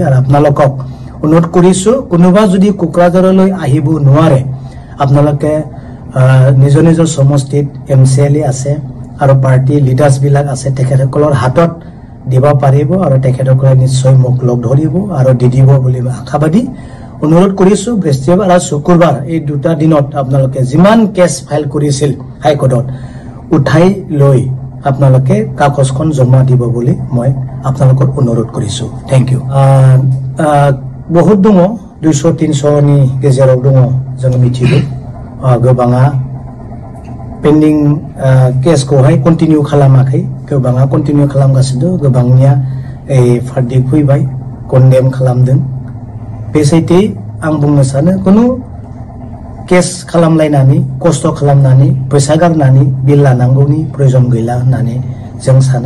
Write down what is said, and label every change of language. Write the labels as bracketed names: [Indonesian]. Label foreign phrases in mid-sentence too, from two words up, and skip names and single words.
[Assamese] আৰু আপোনালোকক অনুৰোধ কৰিছো কোনোবা যদি কোকৰাঝাৰলৈ আহিব নোৱাৰে আপোনালোকে নিজৰ নিজৰ সমষ্টিত MCLA আছে আৰু [English] party leaders [Assamese] বিলাক আছে তেখেতসকলৰ হাতত দিব পাৰিব আৰু তেখেতসকলে নিশ্চয় মোক লগ ধৰিব আৰু দি দিব বুলি মই আশাবাদী। অনুৰোধ কৰিছো বৃহস্পতিবাৰ আৰু শুক্ৰবাৰ এই দুটা দিনত আপোনালোকে যিমান [English] case file [Assamese] কৰিছিল হাইকোৰ্টত উঠাই লৈ আপোনালোকে কাগজখন জমা দিব বুলি মই আপোনালোকৰ অনুৰোধ কৰিছো। [English] thank you. [Bodo] बहुत दङ 200-300 नि गेजेराव दङ जों मिथिगौ गोबाङा [English] pending caseखौहाय [Bodo] कन्टिनिउ खालामाखै गोबाङा कन्टिनिउ खालामगासिनो गोबांनिया फार्डिक फैबाय कन्डेम खालामदों। बे सैथो आं बुंनो सानो कुनु केस खालामलायनानै खस्थ' खालामनानै फैसा गारनानै बिल लानांगौनि प्रयोजन गैला होननानै जों सानो।